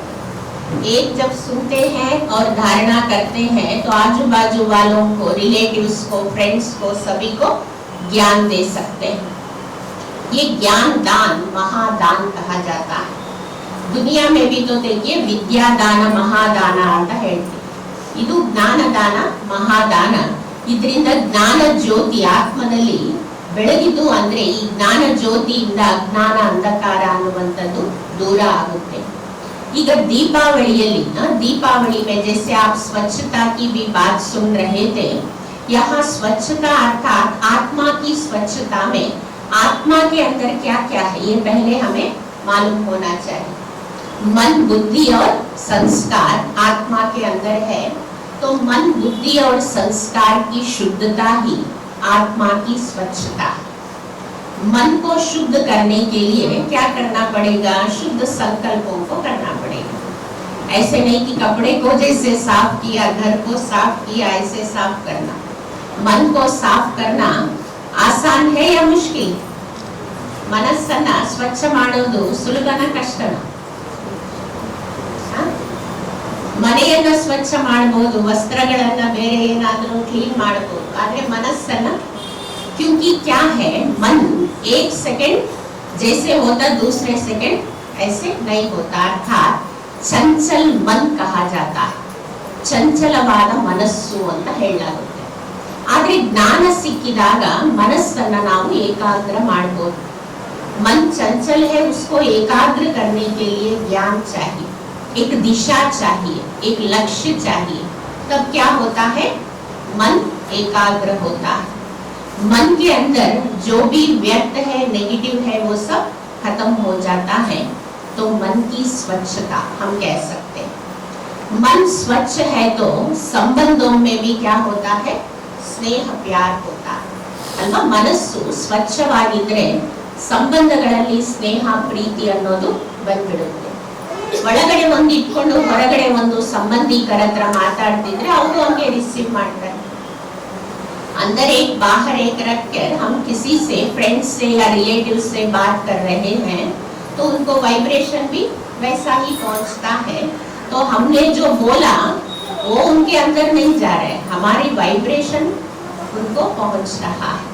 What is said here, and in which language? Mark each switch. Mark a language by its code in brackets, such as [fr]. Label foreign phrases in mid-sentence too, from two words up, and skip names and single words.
[hi] एक जब सुनते हैं और धारणा करते हैं तो आजू बाजू वालों को, रिलेटिव्स को, फ्रेंड्स को, सभी को ज्ञान दे सकते हैं. ये ज्ञान दान, महादान कहा जाता है. दुनिया में भी तो देखिए विद्यादान महादान [kn] ಅಂತ ಹೇಳ್ತೀವಿ. ಇದು ಜ್ಞಾನದಾನ ಮಹಾದಾನ. ಇದರಿಂದ ಜ್ಞಾನ ಜ್ಯೋತಿ ಆತ್ಮದಲ್ಲಿ ಬೆಳಗಿತು ಅಂದ್ರೆ ಈ ಜ್ಞಾನ ಜ್ಯೋತಿಯಿಂದ ಅಜ್ಞಾನ ಅಂಧಕಾರ ಅನ್ನುವಂಥದ್ದು ದೂರ ಆಗುತ್ತೆ. [hi] ಈಗ दीपावली में जैसे आप स्वच्छता की भी बात सुन रहे थे, यहाँ स्वच्छता अर्थात आत्मा की स्वच्छता में आत्मा के अंदर क्या क्या है ये पहले हमें मालूम होना चाहिए. मन, बुद्धि और संस्कार आत्मा के अंदर है. तो मन, बुद्धि और संस्कार की शुद्धता ही आत्मा की स्वच्छता. मन को शुद्ध करने के लिए क्या करना पड़ेगा, शुद्ध संकल्पों को करना पड़ेगा. ऐसे नहीं कि कपड़े को जैसे साफ किया, घर को साफ किया, ऐसे साफ करना. मन को साफ करना आसान है या मुश्किल? [kn] ಮನಸ್ಸನ್ನ ಸ್ವಚ್ಛ ಮಾಡೋದು ಸುಲಭನ ಕಷ್ಟನ? ಮನೆಯನ್ನ ಸ್ವಚ್ಛ ಮಾಡಬಹುದು, ವಸ್ತ್ರಗಳನ್ನ ಬೇರೆ ಏನಾದರೂ ಕ್ಲೀನ್ ಮಾಡಬಹುದು, ಆದ್ರೆ ಮನಸ್ಸನ್ನ, [hi] क्योंकि क्या है, मन एक सेकंड जैसे होता दूसरे सेकंड ऐसे नहीं होता. अर्थात चंचल मन कहा जाता है. [kn] ಚಂಚಲವಾದ ಮನಸ್ಸು ಅಂತ ಹೇಳಲಾಗುತ್ತೆ. ಆದ್ರೆ ಜ್ಞಾನ ಸಿಕ್ಕಿದಾಗ ಮನಸ್ಸನ್ನ ನಾವು ಏಕಾಗ್ರ ಮಾಡಬಹುದು. [hi] मन चंचल है, उसको एकाग्र करने के लिए ज्ञान चाहिए, एक दिशा चाहिए, एक लक्ष्य चाहिए. तब क्या होता है, मन एकाग्र होता है. मन के अंदर जो भी व्यर्थ है, नेगेटिव है, वो सब खत्म हो जाता है. तो मन की स्वच्छता हम कह सकते हैं. मन स्वच्छ है तो संबंधों में भी क्या होता है, स्नेह प्यार होता है अल्वा. [kn] मनस्सु स्वच्छವಾಗಿದ್ರೆ ಸಂಬಂಧಗಳಲ್ಲಿ ಸ್ನೇಹ ಪ್ರೀತಿ ಅನ್ನೋದು ಬಂದ್ಬಿಡುತ್ತೆ. ಒಳಗಡೆ ಒಂದು ಇಟ್ಕೊಂಡು ಹೊರಗಡೆ ಒಂದು ಸಂಬಂಧಿಕರ ಹತ್ರ ಮಾತಾಡ್ತಿದ್ರೆ ಅವರು ಹಂಗೆ ರಿಸೀವ್ ಮಾಡ್ತಾರೆ. [hi] अंदर एक बाहर एक रख कर हम किसी से फ्रेंड से या रिलेटिव से बात कर रहे हैं तो उनको वाइब्रेशन भी वैसा ही पहुंचता है। तो हमने जो बोला वो उनके अंदर नहीं जा रहा है, हमारी वाइब्रेशन उनको पहुंच रहा है।